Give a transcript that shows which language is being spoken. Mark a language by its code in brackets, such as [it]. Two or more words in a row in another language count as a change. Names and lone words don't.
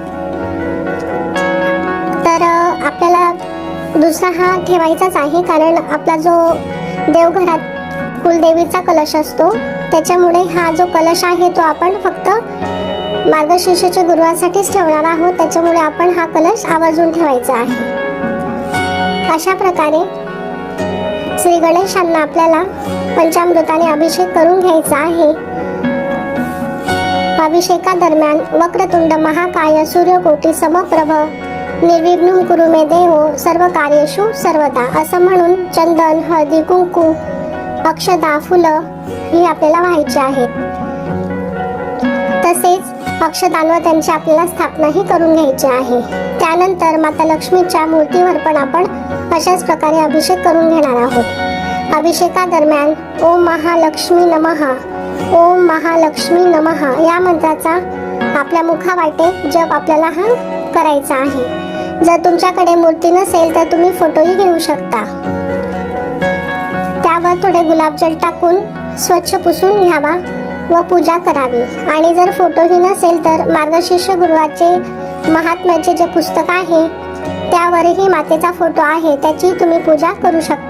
[mr] तर आपल्याला दुसरा हा ठेवायचाच आहे, कारण आपला जो देवघरात कुलदेवीचा कलश असतो त्याच्यामुळे हा जो कलश आहे तो आपण फक्त मार्गशीर्षाच्या गुरुवारसाठीच ठेवणार आहोत. त्याच्यामुळे आपण हा कलश आवर्जून ठेवायचा आहे. अशा प्रकारे श्री गणेशांना आपल्याला पंचामृताने अभिषेक करून घ्यायचा आहे. अभिषेकादरम्यान [sa] वक्रतुंड महाकाय सूर्यकोटी समप्रभ निर्विघ्नं कुरु मे देव सर्व कार्येषु सर्वदा [mr] असं म्हणून चंदन, हळदी, कुंकू, अक्षता, फुलं ही आपल्याला व्हायची आहेत. तसेच अक्षतांवर त्यांची आपल्याला स्थापनाही करून घ्यायची आहे. त्यानंतर माता लक्ष्मीच्या मूर्तीवर पण आपण अशाच प्रकारे अभिषेक करून घेणार आहोत. अभिषेकादरम्यान [sa] ओम महालक्ष्मी नमः, ओम महालक्ष्मी नमः [mr] या मंत्राचा आपल्या मुखावाटे जप आपल्याला हा करायचा आहे. जर तुमच्याकडे मूर्ती नसेल तर तुम्ही फोटोही घेऊ शकता. त्यावर थोडे गुलाबजल टाकून स्वच्छ पुसून घ्यावा व पूजा करावी. आणि जर फोटोही नसेल तर मार्गशीर्ष गुरुवारचे महात्म्याचे जे पुस्तक आहे त्यावरही मातेचा फोटो आहे, त्याची तुम्ही पूजा करू शकता.